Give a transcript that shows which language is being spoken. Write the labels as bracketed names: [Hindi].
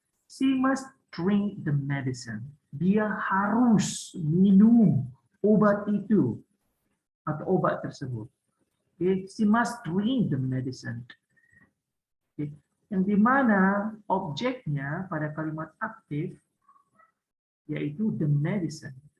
[English] She must drink the medicine. [Indonesian] Dia harus minum obat itu atau obat tersebut. [English] She must drink the medicine. [Indonesian] Yang dimana objeknya pada kalimat aktif yaitu the medicine.